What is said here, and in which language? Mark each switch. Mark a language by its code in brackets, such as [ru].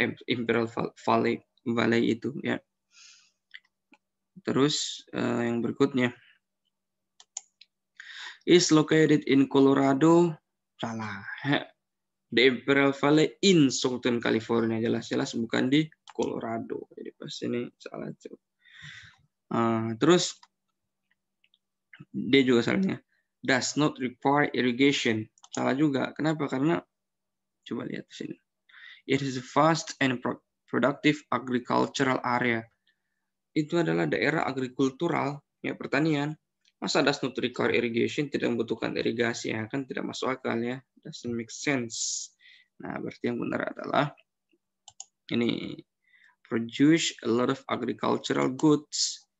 [id] Imperial Valley itu ya. Terus yang berikutnya [en] is located in Colorado. [id] Salah. [en] The Imperial Valley in Southern California. [id] Jelas-jelas bukan di Colorado. Jadi pas ini salah. Terus dia juga salahnya. [en] Does not require irrigation. [id] Salah juga. Kenapa? Karena coba lihat di sini. [en] It is a vast and productive agricultural area. [id] Itu adalah daerah agrikultural, ya pertanian. Masa [en] does not require irrigation, [id] tidak membutuhkan irigasi, ya kan tidak masuk akal ya. [en] Doesn't make sense. [id] Nah, berarti yang benar adalah ini [en] produce a lot of agricultural goods.